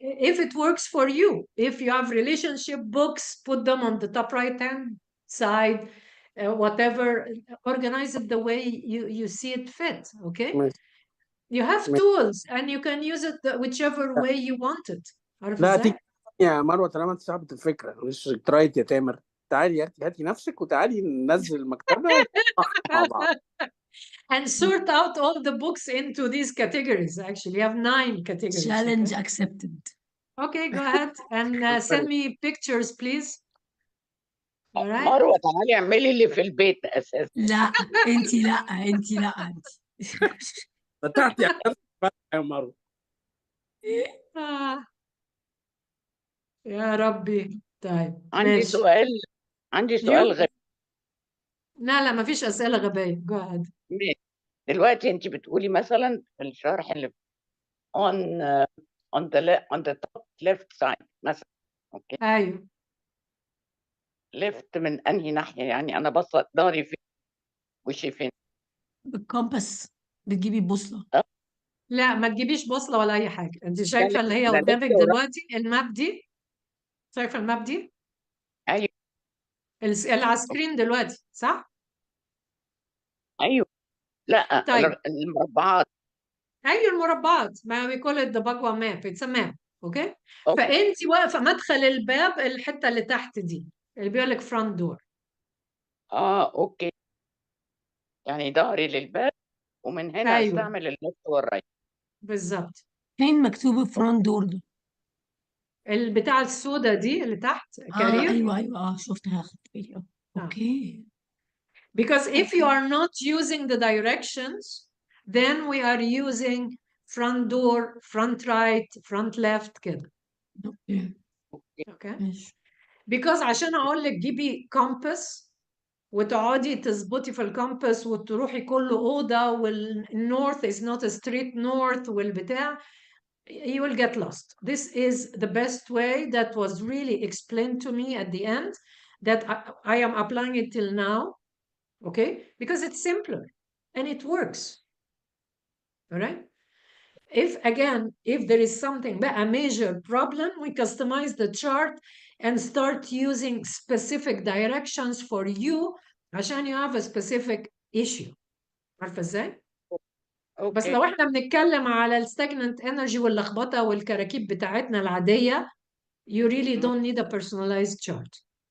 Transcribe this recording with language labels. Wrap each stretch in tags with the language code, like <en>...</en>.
<en>If it works for you, if you have relationship books, put them on the top right-hand side, whatever, organize it the way you see it fit, okay? You have tools and you can use it whichever way you want it.</en> <ar>عارف لا ازاي؟ يا مروه طالما انت صاحبة الفكره مش ترايت يا تامر، تعالي هاتي نفسك وتعالي ننزل المكتبه مع بعض.</ar> <en>And sort out all the books into these categories. Actually, you have 9 categories. Challenge okay? accepted. Okay, go ahead and send me pictures, please. All right.</en> <ar>مروه تعالي اعملي اللي في البيت اساسا. لا انت لا انت لا انت. فتحتي على نفسك بقى يا مروه. يا ربي. طيب عندي ماشي. سؤال غبي. لا ما فيش أسئلة غبية.</ar> <en>Go ahead.</en> <ar>ماشي. دلوقتي انت بتقولي مثلا في الشرح اللي</ar> <en>on the top left side</en> <ar>مثلا. اوكي. أيوه. left من انهي ناحيه؟ يعني انا باصه ضهري فين وشي فين؟ بالكومباس بتجيبي بوصله. لا ما تجيبيش بوصلة ولا أي حاجة. أنت شايفة اللي هي لا، قدامك</ar> <en>left</en> <ar>دلوقتي الماب دي؟ شايفة الماب دي؟ ايوه اللي على السكرين دلوقتي صح؟ ايوه. لا طيب. المربعات. أي المربعات ما</ar> <en>we call it the Bagua map. It's a map. Okay؟</en> <ar>أوكي. فأنت واقفة مدخل الباب الحتة اللي تحت دي اللي بيقول لك front door. اوكي. يعني ظهري للباب ومن هنا أيوه. استعمل الليفت والرايت. بالظبط. فين مكتوب فرونت دور ده؟ البتاع السوداء دي اللي تحت كارير. ايوه شفتها اخدت بالي. اوكي.</ar> <en>Because if you are not using the directions, then we are using front door, front right, front left</en> <ar>كده.</ar> <en>Okay. Because</en> <ar>عشان اقول لك جيبي compass وتقعدي تظبطي في الكومباس وتروحي كل اوضه والنورث</ar> <en>is not a straight north</en> <ar>والبتاع,</ar> <en>you will get lost. This is the best way that was really explained to me at the end that I am applying it till now. Okay, because it's simpler and it works. All right. If there is something, a major problem, we customize the chart and start using specific directions for you</en> <ar>عشان</ar> <en>you have a specific issue.</en> <ar>عارفة ازاي؟ بس لو احنا بنتكلم على الستاجننت انرجي واللخبطة والكراكيب بتاعتنا العادية,</ar> <en>you really don't need a personalized chart.</en>